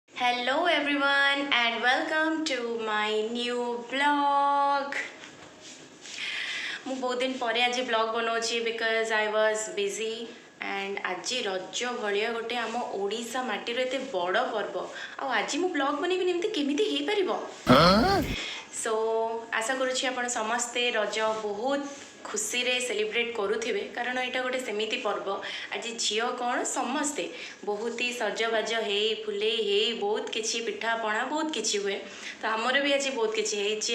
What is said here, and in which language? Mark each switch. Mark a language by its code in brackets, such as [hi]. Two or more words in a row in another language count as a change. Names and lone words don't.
[en] Hello everyone and welcome to my new vlog. [or] ମୁଁ ବହୁତ ଦିନ ପରେ ଆଜି ବ୍ଲଗ୍ ବନାଉଛି [en] because I was busy and [or] ଆଜି ରଜ ଭଳିଆ ଗୋଟେ ଆମ ଓଡ଼ିଶା ମାଟିର ଏତେ ବଡ଼ ପର୍ବ ଆଉ ଆଜି ମୁଁ ବ୍ଲଗ୍ ବନେଇବିନି ଏମିତି କେମିତି ହେଇପାରିବ। ସୋ ଆଶା କରୁଛି ଆପଣ ସମସ୍ତେ ରଜ ବହୁତ ଖୁସିରେ ସେଲିବ୍ରେଟ୍ କରୁଥିବେ କାରଣ ଏଇଟା ଗୋଟେ ସେମିତି ପର୍ବ ଆଜି ଝିଅ କ'ଣ ସମସ୍ତେ ବହୁତ ହି ସଜବାଜ ହେଇ ଫୁଲେଇ ହେଇ ବହୁତ କିଛି ପିଠାପଣା ବହୁତ କିଛି ହୁଏ ତ ଆମର ବି ଆଜି ବହୁତ କିଛି ହେଇଛି।